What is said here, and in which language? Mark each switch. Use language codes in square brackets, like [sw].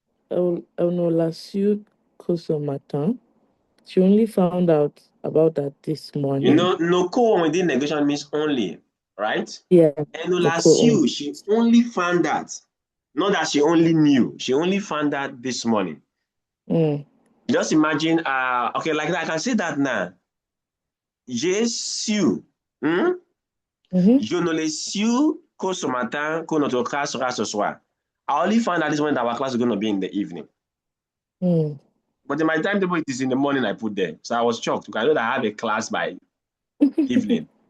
[fr] Elle ne l'a su que ce matin. [en] She only found out about that this morning. You know, no co within negation means only, right? Yeah. [fr] Elle ne l'a su, [en] she only found that. Not that she only knew. She only found that this morning. Just imagine, okay, like that, I can say that now. [fr] J'ai su. Je ne l'ai su que ce matin, que notre classe sera ce soir. [en] I only found out this morning that our class is going to be in the evening. But in my timetable, it is in the morning I put there. So I was shocked because I know that I have a class by evening.